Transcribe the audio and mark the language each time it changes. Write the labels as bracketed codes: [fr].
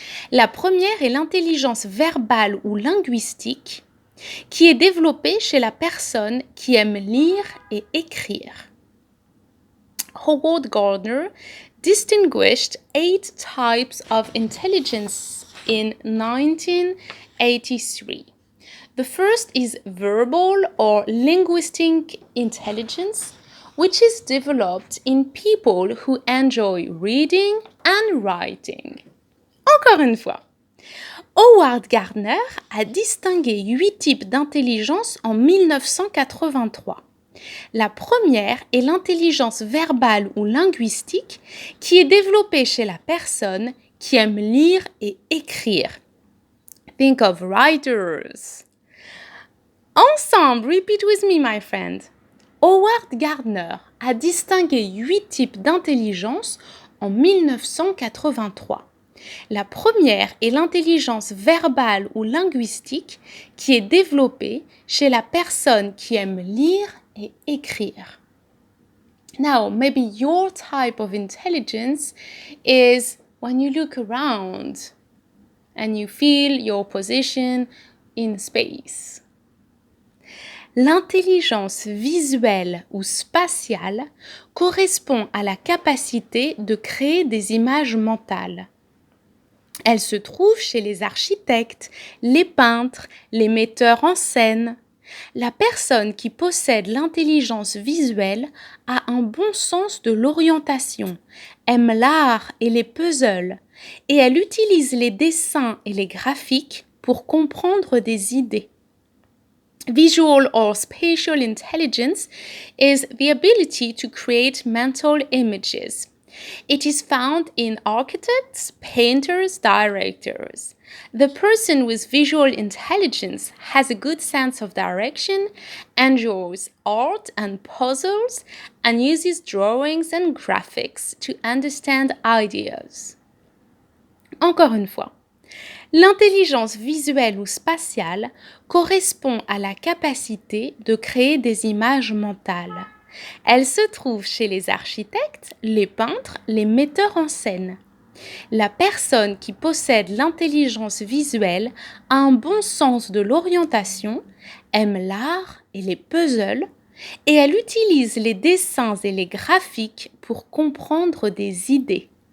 [fr] La première est l'intelligence verbale ou linguistique qui est développée chez la personne qui aime lire et écrire. [en] Howard Gardner distinguished 8 types of intelligence in 1983. The first is verbal or linguistic intelligence, which is developed in people who enjoy reading and writing. [fr] Encore une fois. Howard Gardner a distingué 8 types d'intelligence en 1983. La première est l'intelligence verbale ou linguistique qui est développée chez la personne qui aime lire et écrire. [en] Think of writers. Ensemble, repeat with me, my friend. [fr] Howard Gardner a distingué 8 types d'intelligence en 1983. La première est l'intelligence verbale ou linguistique qui est développée chez la personne qui aime lire et écrire. [en] Now, maybe your type of intelligence is when you look around and you feel your position in space. [fr] L'intelligence visuelle ou spatiale correspond à la capacité de créer des images mentales. Elle se trouve chez les architectes, les peintres, les metteurs en scène. La personne qui possède l'intelligence visuelle a un bon sens de l'orientation, aime l'art et les puzzles, et elle utilise les dessins et les graphiques pour comprendre des idées. [en] Visual or spatial intelligence is the ability to create mental images. It is found in architects, painters, directors. The person with visual intelligence has a good sense of direction, enjoys art and puzzles, and uses drawings and graphics to understand ideas. [fr] Encore une fois. L'intelligence visuelle ou spatiale correspond à la capacité de créer des images mentales. Elle se trouve chez les architectes, les peintres, les metteurs en scène. La personne qui possède l'intelligence visuelle a un bon sens de l'orientation, aime l'art et les puzzles, et elle utilise les dessins et les graphiques pour comprendre des idées.